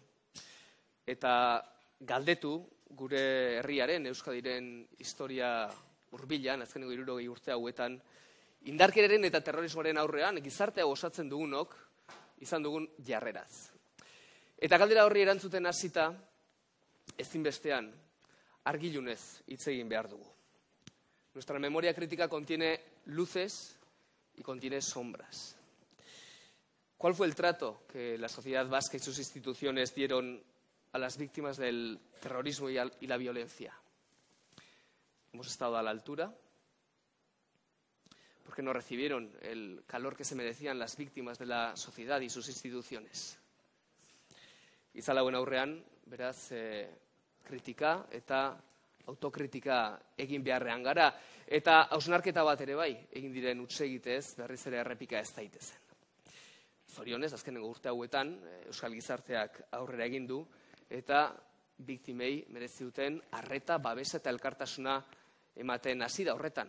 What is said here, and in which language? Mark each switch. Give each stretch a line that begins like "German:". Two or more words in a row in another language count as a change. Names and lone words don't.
Basque: Eta galdetu gure herriaren, Euskadiren historia hurbilan, azkeneko 60 urte hauetan, indarkeriaren eta terrorismoaren aurrean, gizartea osatzen dugunok, izan dugun jarreraz. Eta galdera horri erantzuten hasita, ezinbestean, argilunez hitz egin behar dugu.
Spanish: Nuestra memoria crítica contiene luces y contiene sombras. ¿Cuál fue el trato que la sociedad vasca y sus instituciones dieron a las víctimas del terrorismo y la violencia? ¿Hemos estado a la altura? ¿Por qué no recibieron el calor que se merecían las víctimas de la sociedad y sus instituciones?
Basque: Izan hauen aurrean, beraz, kritika eta autokritika egin beharrean gara, eta hausnarketa bat ere bai, egin diren hutsegitez, berriz ere errepika ez daitezen. Zorionez, azkenengo urte hauetan, Euskal Gizarteak aurrera egin du, eta biktimei merezi duten arreta, babesa eta elkartasuna ematen hasi da horretan.